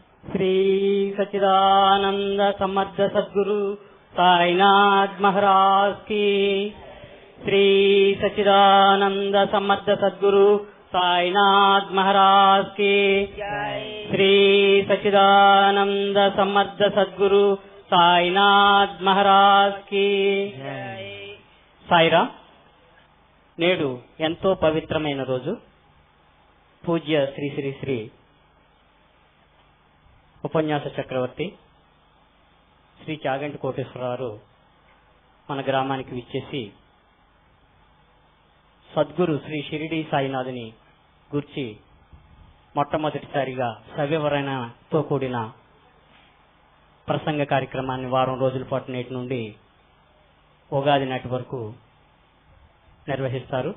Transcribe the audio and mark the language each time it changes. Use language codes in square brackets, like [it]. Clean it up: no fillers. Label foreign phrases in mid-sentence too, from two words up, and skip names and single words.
[hi] श्री सच्चिदानंद समर्थ सद्गुरु साईनाथ महाराज की। श्री सच्चिदानंद समर्थ सद्गुरु साईनाथ महाराज की। श्री सच्चिदानंद समर्थ सद्गुरु साईनाथ महाराज की। [te] సాయిరాం. నేడు ఎంతో పవిత్రమైన రోజు. పూజ్య శ్రీ శ్రీ శ్రీ ఉపన్యాస చక్రవర్తి శ్రీ చాగంటి కోటేశ్వరరావు మన గ్రామానికి విచ్చేసి సద్గురు శ్రీ షిరిడి సాయినాథుని గురించి మొట్టమొదటిసారిగా సవివరణతో కూడిన ప్రసంగ కార్యక్రమాన్ని వారం రోజుల పాటు నేటి నుండి ఉగాది నాటి వరకు నిర్వహిస్తారు.